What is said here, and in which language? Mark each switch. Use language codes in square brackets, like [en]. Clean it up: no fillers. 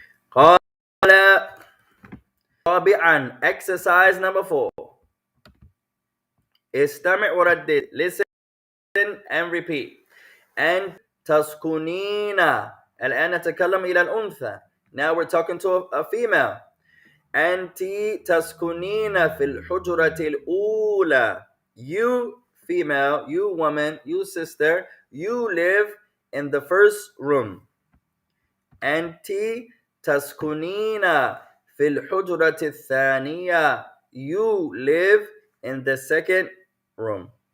[ar] قال رابعا, [en] exercise number 4. [ar] استمع وردد. [en] Listen and repeat. [ar] And تسكنين. الآن نتكلم إلى الأنثى. [en] Now we're talking to a female. [ar] أنت تسكنين في الحجرة الأولى. [en] You female, you woman, you sister, you live in the first room. [ar] أنت تسكنين في الحجرة الثانية. [en] You live in the second room.